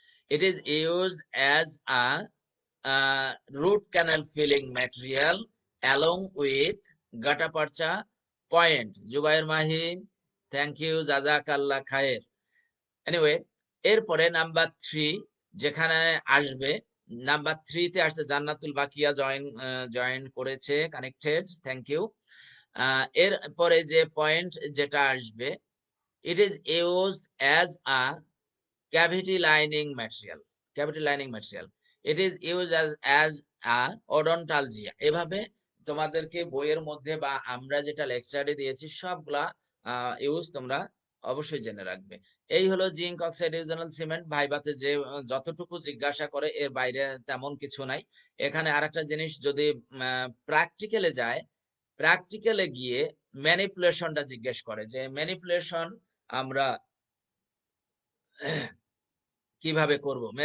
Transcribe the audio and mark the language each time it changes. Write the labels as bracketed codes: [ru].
[en] It is used as a root canal filling material along with gutta percha point. Jubair Mahi, thank you, [ar] জাজাকাল্লাহ খায়ের। [bn] Anyway, এরপরে number 3 যেখানে আসবে, number 3 তে আসছে জান্নাতুল বাকিয়া, join করেছে, connected, [en] Thank you. [bn] এরপরে যে পয়েন্ট যেটা আসবে, [en] It is used as a cavity lining material. Cavity lining material, it is used as a odontologia. [bn] এভাবে তোমাদেরকে বইয়ের মধ্যে বা আমরা যেটা লেকচারে দিয়েছি সবগুলা ইউজ তোমরা অবশ্যই জেনে রাখবে। এই হলো জিঙ্ক অক্সাইড ইউজানাল সিমেন্ট। ভাইবাতে যে যতটুকু জিজ্ঞাসা করে এর বাইরে তেমন কিছু নাই। এখানে আরেকটা জিনিস, যদি প্র্যাকটিক্যালে যায়, প্র্যাকটিক্যালে গিয়ে ম্যানিপুলেশনটা জিজ্ঞেস করে, যে ম্যানিপুলেশন আমরা কিভাবে করব।